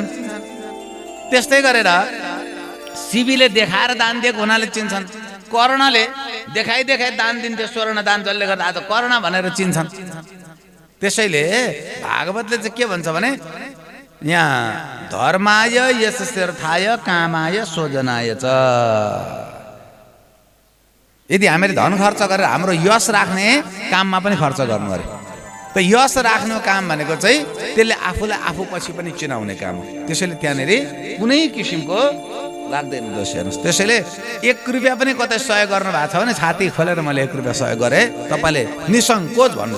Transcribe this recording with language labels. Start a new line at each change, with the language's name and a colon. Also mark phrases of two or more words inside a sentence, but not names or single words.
Nepali: त्यस्तै गरेर शिवीले देखाएर दान दिएको हुनाले चिन्छन्, कर्णले देखाइ देखाइ दान दिन्थे स्वर्ण दान, जसले गर्दा आज कर्ण भनेर चिन्छन्। त्यसैले भागवतले चाहिँ के भन्छ भने यहाँ
Sanskrit: धर्माय यशस्तीर्थाय कामाय सोजनाय च।
Nepali: यदि हामीले धन खर्च गरेर हाम्रो यश राख्ने काममा पनि खर्च गर्नु अरे, त यश राख्नु काम भनेको चाहिँ त्यसले आफूलाई आफू पछि पनि चिनाउने काम हो। त्यसैले त्यहाँनिर कुनै किसिमको लाग्दैन दोष। हेर्नुहोस्, त्यसैले 1 रुपियाँ पनि कतै सहयोग गर्नु भएको छ भने छाती खोलेर मैले 1 रुपियाँ सहयोग गरेँ, तपाईँले निसङ्कोच भन्नुहोस्।